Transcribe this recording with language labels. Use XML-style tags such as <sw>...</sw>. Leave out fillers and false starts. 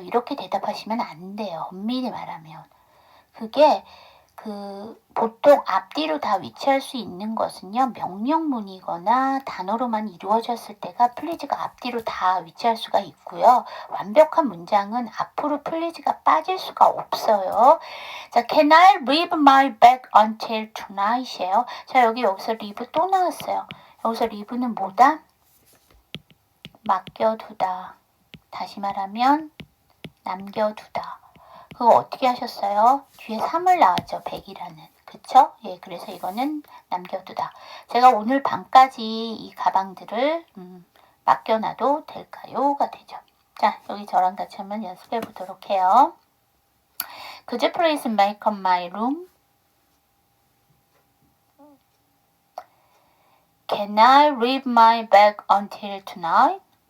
<ko>이렇게 대답하시면 안 돼요. 엄밀히 말하면. 그게 보통 앞뒤로 다 위치할 수 있는 것은요. 명령문이거나 단어로만 이루어졌을 때가 please가 앞뒤로 다 위치할 수가 있고요. 완벽한 문장은 앞으로 please가 빠질 수가 없어요.</ko> <en>자, can I leave my bag until tonight이에요.</en> <ko>자, 여기서 leave 또 나왔어요. 여기서 leave는 뭐다? 맡겨두다. 다시 말하면 남겨두다. 그거 어떻게 하셨어요? 뒤에 3을 나왔죠. 100이라는. 그쵸? 예, 그래서 이거는 남겨두다. 제가 오늘 밤까지 이 가방들을 맡겨놔도 될까요?가 되죠. 자, 여기 저랑 같이 한번 연습해 보도록 해요.</ko> <en>Could you please make up my room? Can I leave my bag until tonight?</en>